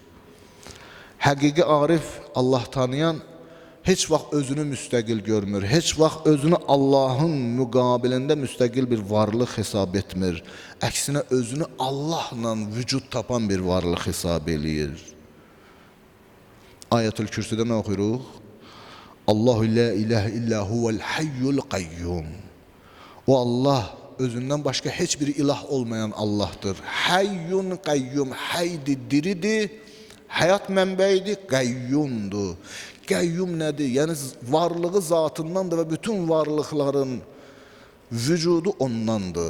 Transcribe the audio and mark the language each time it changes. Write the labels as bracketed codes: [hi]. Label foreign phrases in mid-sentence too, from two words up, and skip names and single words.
[az] Həqiqi arif, Allah tanıyan, heç vaxt özünü müstəqil görmür, heç vaxt özünü Allahın müqabilində müstəqil bir varlıq hesab etmir. Əksinə özünü Allahla vücud tapan bir varlıq hesab eləyir. Ayətül Kürsüdə nə oxuyuruq? [ar] الله لا إله إلا هو الحي القيوم. [az] O Allah özündən başqa heç bir ilah olmayan Allah'tır. [ar] حي قيوم, [az] haydi diridir, hayat mənbəyidir, qayyumdur. Qayyum nədir? Yəni varlığı zatındandır və bütün varlıqların vücudu ondandır.